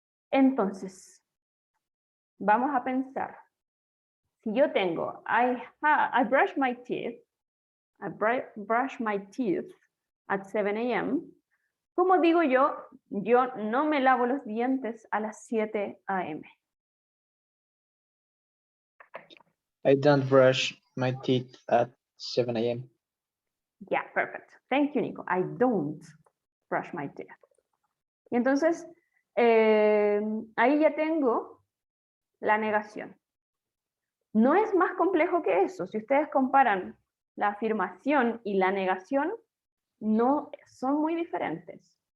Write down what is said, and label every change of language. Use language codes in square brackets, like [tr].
[es] Entonces, vamos a pensar. Si yo tengo, [en] I brush my teeth, brush my teeth at 7 a.m., [es] ¿cómo digo yo? Yo no me lavo los dientes a las 7 a.m. [en] I don't brush my teeth at 7 a.m. Yeah, perfect. Thank you, Nico. I don't brush my teeth. [es] Y entonces, ahí ya tengo la negación. No es más complejo que eso. Si ustedes comparan la afirmación y la negación, no son muy diferentes.